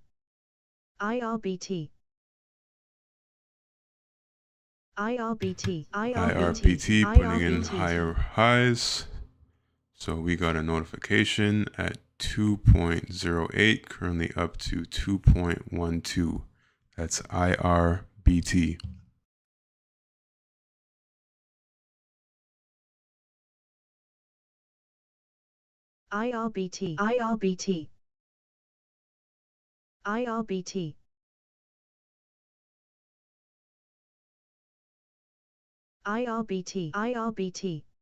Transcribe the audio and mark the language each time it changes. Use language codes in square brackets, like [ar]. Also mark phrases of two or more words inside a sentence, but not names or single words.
[en] IRBT. IRBT. IRBT putting in higher highs. So we got a notification at 2.08, currently up to 2.12. That's IRBT. IRBT. IRBT. IRBT. IRBT. IRBT.